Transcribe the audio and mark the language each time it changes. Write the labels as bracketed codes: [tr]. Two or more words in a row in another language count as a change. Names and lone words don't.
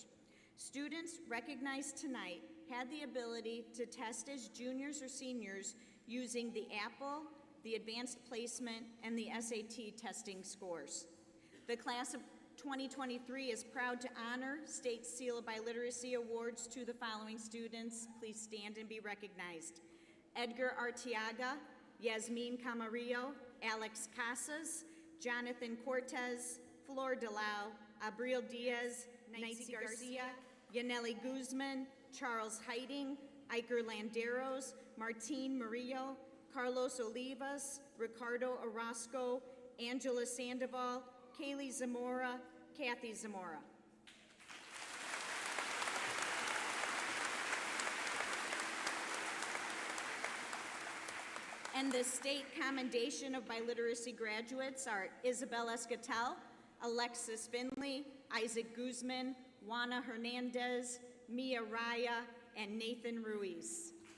[en] Students recognized tonight had the ability to test as juniors or seniors using the Apple, the Advanced Placement, and the SAT testing scores. The class of 2023 is proud to honor State Seal of Biliteracy Awards to the following students. Please stand and be recognized. Edgar Arteaga, Yasmin Camarillo, Alex Casas, Jonathan Cortez, Flor Delau, Abril Diaz, Nancy Garcia, Yaneli Guzman, Charles Heiting, Iker Landeros, Martine Murillo, Carlos Olivas, Ricardo Orozco, Angela Sandoval, Kaylee Zamora, Kathy Zamora. And the State Commendation of Biliteracy graduates are Isabel Escatel, Alexis Finley, Isaac Guzman, Juana Hernandez, Mia Raya, and Nathan Ruiz.